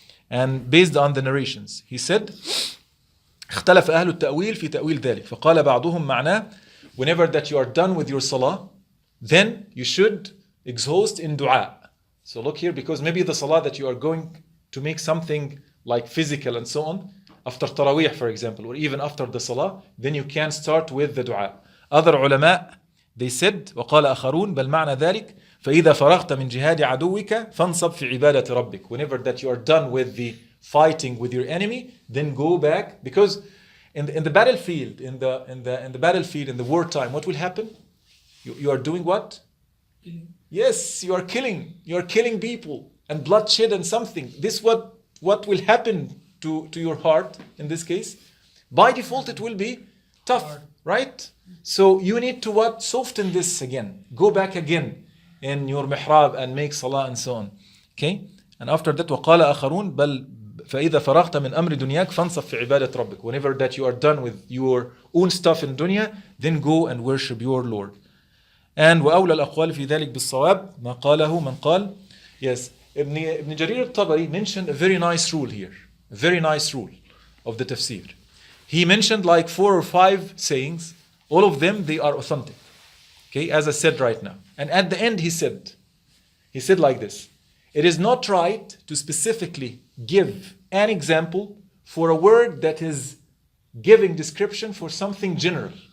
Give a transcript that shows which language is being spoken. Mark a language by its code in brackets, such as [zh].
[en] And based on the narrations, he said, [ar] اختلف أهل التأويل في تأويل ذلك فقال بعضهم معناه, [en] whenever that you are done with your salah, then you should exhaust in dua. So look here, because maybe the salah that you are going to make something like physical and so on, after Taraweeh, for example, or even after the salah, then you can start with the dua. Other ulama, they said, [ar] وقال آخرون بل معنى ذلك فإذا فرغت من جهاد عدوك فانصب في عبادة ربك. [en] Whenever that you are done with the fighting with your enemy, then go back, because in the battlefield, in the battlefield, in the wartime, what will happen? You are doing what? Killing. Yes, you are killing people and bloodshed and something. This what will happen to your heart in this case? By default, it will be tough, right? So you need to what? Soften this again. Go back again in your mihrab and make salah and so on. Okay? And after that, [ar] وَقَالَ آخَرُونَ بَلْ فَإِذَا فَرَغْتَ مِنْ أَمْرِ دُنْيَاكَ فَانْصَبْ فِي عِبَادَةِ رَبِّكَ. [en] Whenever that you are done with your own stuff in dunya, then go and worship your Lord. [ar] And وأولى الأقوال في ذلك بالصواب ما قاله من قال. [en] Yes, Ibn Jarir Al-Tabary mentioned a very nice rule here. A very nice rule of the tafsir. He mentioned like 4 or 5 sayings. All of them, they are authentic. Okay, as I said right now. And at the end he said like this. It is not right to specifically give an example for a word that is giving description for something general.